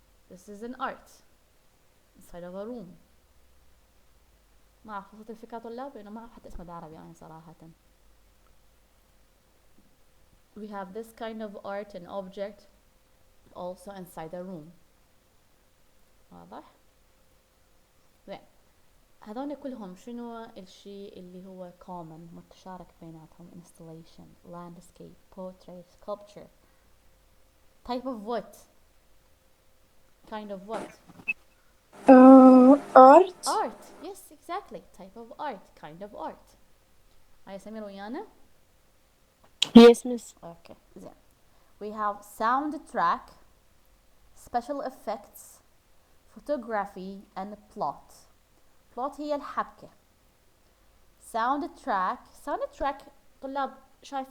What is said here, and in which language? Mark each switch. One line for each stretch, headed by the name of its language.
English: This is an art inside of a room.
Arabic: ما أعرف وصلت الفكرة طلاب لأنه ما أعرف حتى اسمه بالعربي يعني صراحة.
English: We have this kind of art and object also inside a room.
Arabic: واضح؟ زين. هذول كلهم شنو الشيء اللي هو common متشارك بيناتهم؟ installation, landscape, portrait, sculpture.
English: Type of what? Kind of what? art. Art. Yes, exactly. Type of art. Kind of art.
Arabic: هاي سمير ويانا؟
English: Yes, miss. Okay. زين. We have soundtrack, special effects, photography and plot.
Arabic: plot هي الحبكة. soundtrack طلاب شايفين